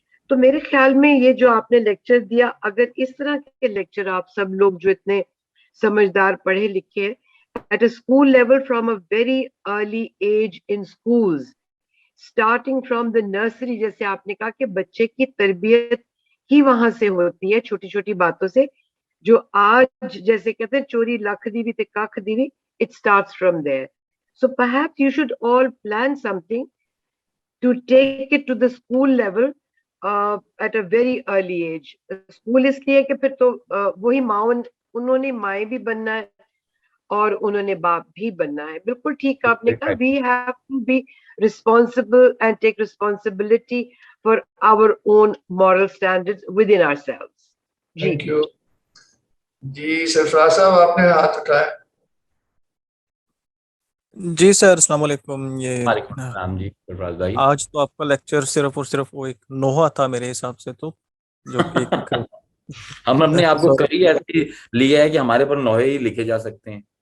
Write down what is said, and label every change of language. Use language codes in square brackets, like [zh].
[ur] تو میرے خیال میں یہ جو آپ نے لیکچر دیا, اگر اس طرح کے لیکچر آپ سب لوگ جو اتنے سمجھدار پڑھے لکھے ہیں, [en] at a school level from a very early age in schools, starting from the nursery, [ur] جیسے آپ نے کہا کہ بچے کی تربیت ہی وہاں سے ہوتی ہے, چھوٹی چھوٹی باتوں سے, جو آج جیسے کہتے ہیں [pa] چوری لکھ دیوی تے ککھ دیوی, [en] it starts from there. So perhaps you should all plan something to take it to the school level at a very early age. [ur] School اس لیے کہ پھر تو وہی ماؤں, انہوں نے مائیں بھی بننا ہے اور انہوں نے باپ بھی بننا ہے. بالکل ٹھیک آپ نے کہا, [en] we have to be responsible and take responsibility for our own moral standards within ourselves. Thank you. [ur] جی سرفراز صاحب آپ نے ہاتھ اٹھایا. جی سر السلام علیکم. یہ وعلیکم السلام جی سرفراز بھائی. آج تو آپ کا لیکچر صرف اور صرف وہ ایک نوحہ تھا میرے حساب سے, تو جو کہ ہم اپنے آپ کو کئی ایسی لیا ہے کہ ہمارے پر نوحے ہی لکھے جا سکتے ہیں.